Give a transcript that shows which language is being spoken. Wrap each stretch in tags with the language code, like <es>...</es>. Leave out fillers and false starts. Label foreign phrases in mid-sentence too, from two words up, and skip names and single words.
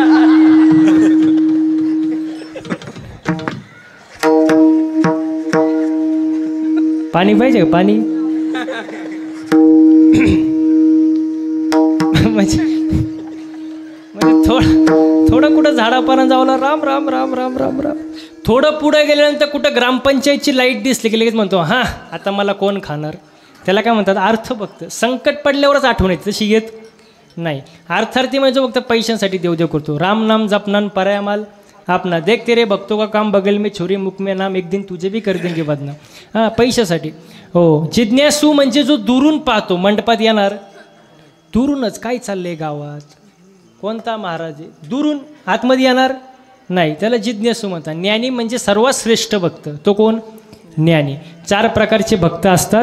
<mr>पाणी पाहिजे का? पाणी म्हणजे थोडं कुठं झाडापाना जावला, राम राम राम राम राम राम. थोडं पुढे गेल्यानंतर कुठं ग्रामपंचायतची लाईट दिसली की लगेच म्हणतो हां आता मला कोण खाणार. त्याला काय म्हणतात? अर्थ भक्त. संकट पडल्यावरच आठवण येते, तशी येत नाही. अर्थार्थी म्हणजे फक्त पैशांसाठी देवदेव करतो.</mr> <hi>राम नाम जपनान पराया माल आपना, देख तेरे भक्तों का काम बगल में छोरी मुख में नाम, एक दिन तुझे भी कर देंगे बदनाम.</hi> <mr>हां पैशासाठी. हो जिज्ञासू म्हणजे जो दुरून पाहतो. मंडपात येणार दुरूनच, काय चाललंय गावात, कोणता महाराज आहे, दुरून. आतमध्ये येणार नाही, त्याला जिज्ञासू म्हणतात. ज्ञानी म्हणजे सर्वात श्रेष्ठ भक्त, तो कोण? ज्ञानी. 4 प्रकारचे भक्त असतात.</mr>